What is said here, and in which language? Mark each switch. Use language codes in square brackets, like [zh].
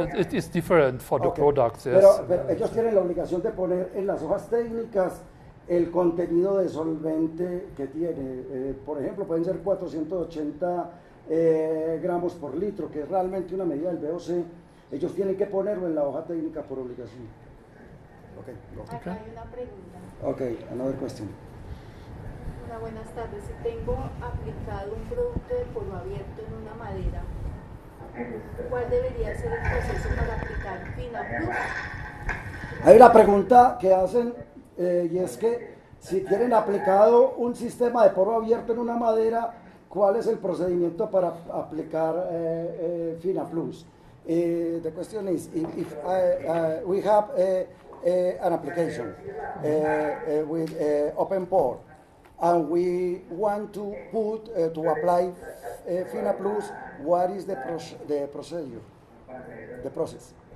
[en] It is different for the products, yes. [es] Pero ellos tienen la obligación de poner en las hojas técnicas el contenido de solvente que tiene. Por ejemplo, pueden ser 480 gramos por litro, que es realmente una medida del VOC. Ellos tienen que ponerlo en la hoja técnica por obligación. [en] Okay. [es] Acá hay una pregunta. [en] Okay, another question. [es] Hola, buenas tardes. Si tengo aplicado un producto de polvo abierto en una madera, ¿cuál debería ser el proceso para aplicar Fina Plus? Hay una pregunta que hacen y es que si tienen aplicado un sistema de polvo abierto en una madera, ¿cuál es el procedimiento para aplicar Fina Plus? [en] The question is if we have an application with open pore and we want to apply Fina Plus, what is the procedure, the process?